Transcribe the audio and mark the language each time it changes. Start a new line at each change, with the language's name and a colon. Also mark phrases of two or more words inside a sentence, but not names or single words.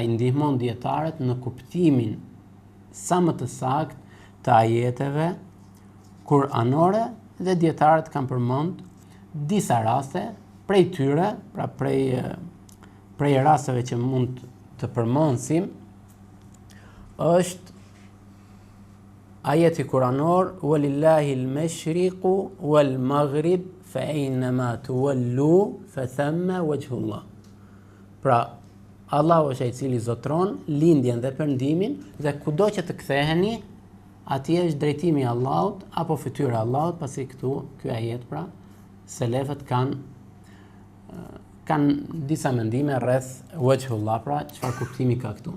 Albanian: i ndihmon dietarët në kuptimin sa më të saktë të ajeteve kuranore dhe dietarët kanë përmend disa raste prej tyre, pra prej rasteve që mund të përmendsim, është ajeti kuranor
Arabic: ولله المشرق والمغرب فأينما تولوا فثم وجه الله.
Albanian: Pra Allahu është ai i cili zotron lindjen dhe perëndimin dhe kudo që të ktheheni, atje është drejtimi i Allahut apo fytyra e Allahut, pasi ky ajet pra selefët kanë disa mendime rreth wajhullah, pra çfarë kuptimi ka këtu.